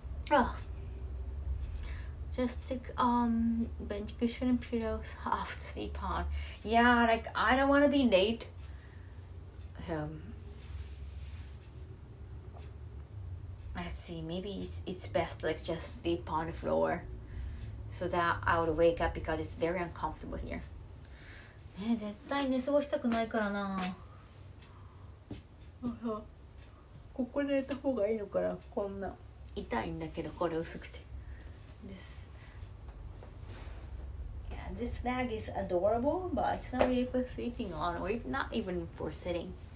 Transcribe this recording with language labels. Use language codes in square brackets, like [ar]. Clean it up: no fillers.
[en] Oh. Just took bench cushion and pillows off to sleep on. Yeah, like I don't want to be late. let's see, maybe it's best like just sleep on the floor so that I would wake up because it's very uncomfortable here. [ja] ね、絶対寝過ごしたくないからな。ここで寝た方がいいのかな。こんな痛いんだけどこれ薄くて。 [en] This bag is adorable, but it's not really for sleeping on, or not even for sitting.